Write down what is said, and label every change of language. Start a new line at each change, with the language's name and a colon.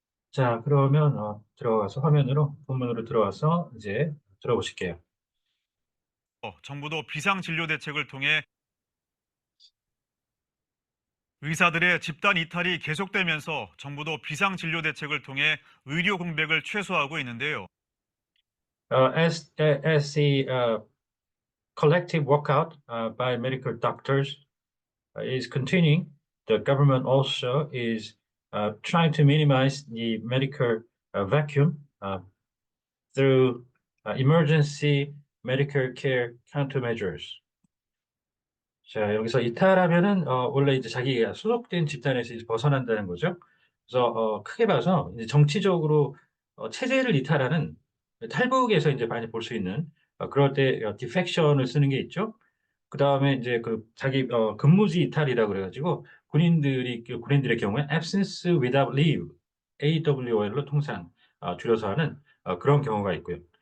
Korean: 자, 그러면 들어가서 화면으로 본문으로 들어와서 이제 들어보실게요. 정부도 비상진료 대책을 통해 의사들의 집단 이탈이 계속되면서 정부도 비상진료 대책을 통해 의료 공백을 최소화하고 있는데요.
English: As the collective walkout by medical doctors is continuing, the government also is trying to minimize the medical vacuum through emergency medical care countermeasures.
Korean: 자, 여기서 이탈하면은 원래 이제 자기가 소속된 집단에서 이제 벗어난다는 거죠. 그래서 크게 봐서 이제 정치적으로 체제를 이탈하는 탈북에서 이제 많이 볼 수 있는 그럴 때 디펙션을 쓰는 게 있죠. 그 다음에 이제 그 자기 근무지 이탈이라 그래가지고 군인들의 경우에
English: absence without leave
Korean: AWOL로 통상 줄여서 하는 그런 경우가 있고요.